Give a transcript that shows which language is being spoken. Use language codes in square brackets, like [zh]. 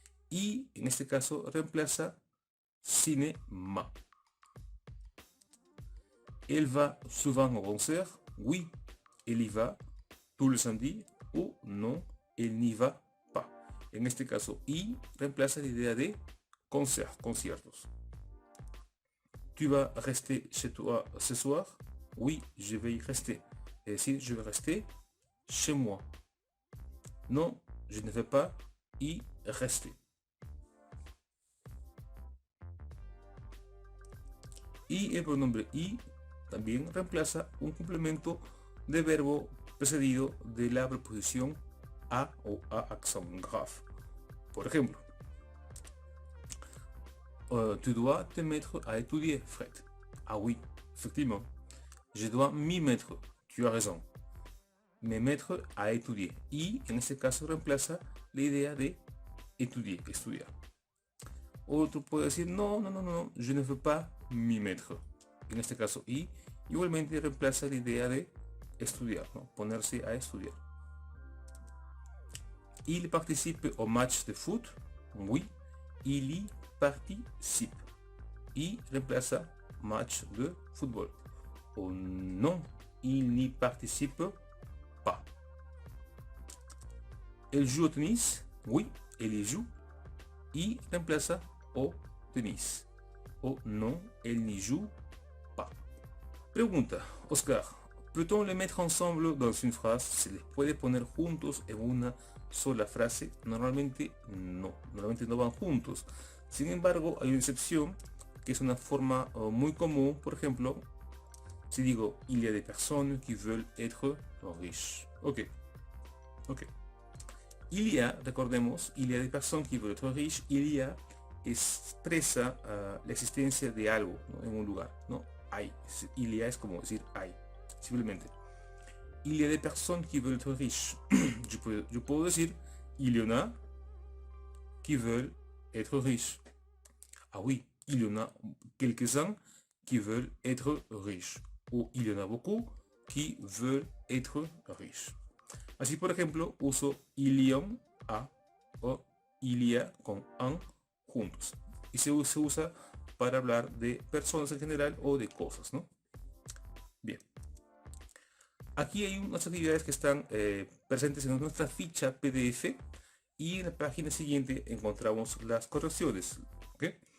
[es] Y en este caso reemplaza cinéma. [fr] Elle va souvent au concert? Oui, elle y va tous les samedis. Ou non, elle n'y va pas. [es] En este caso, y reemplaza la idea de conciertos. [fr] Tu vas rester chez toi ce soir? Oui, je vais y rester. [es] Es decir, [fr] je vais rester chez moi. Non, je ne vais pas y rester. [es] Y el pronombre y también reemplaza un complemento de verbo precedido de la preposición a o a accent grave. Por ejemplo, [fr] tu dois te mettre à étudier, Fred. Ah oui, effectivement. Je dois m'y mettre. Tu as raison. Me mettre à étudier. [es] Y en este caso reemplaza la idea de estudiar. Otro puede decir no, [fr] je ne veux pas m'y mettre. [es] En este caso y igualmente reemplaza la idea de estudiar, ¿no? Ponerse a estudiar. [fr] Il participe au match de foot? Oui, il y participe. [es] Y reemplaza match de fútbol. O [fr] non, il n'y participe pas. Elle joue au tennis? Oui, elle y joue. [es] Y reemplaza [fr] au tennis. [es] O [fr] non, elle n'y joue pas. [es] Pregunta, [fr] Oscar, ¿peut-on les mettre ensemble dans une phrase? [es] ¿Se les puede poner juntos en una sola frase? Normalmente no van juntos. Sin embargo, hay una excepción que es una forma muy común. Por ejemplo, si digo [fr] il y a des personnes qui veulent être riches. Ok. Il y a, [es] recordemos, [fr] il y a des personnes qui veulent être riches. [es] Il y a expresa la existencia de algo, ¿no? En un lugar, ¿no? Hay. Il y a es como decir hay. Simplemente. [fr] Il y a des personnes qui veulent être riches. [es] yo puedo decir [fr] il y en a qui veulent être riches. Ah oui, il y en a quelques-uns qui veulent être riches. [es] O [fr] il y en a beaucoup qui veulent être riches. [es] Así, por ejemplo, uso il y en a o il y a con un juntos. Y se usa para hablar de personas en general o de cosas, ¿no? Bien. Aquí hay unas actividades que están presentes en nuestra ficha PDF y en la página siguiente encontramos las correcciones. ¿Okay?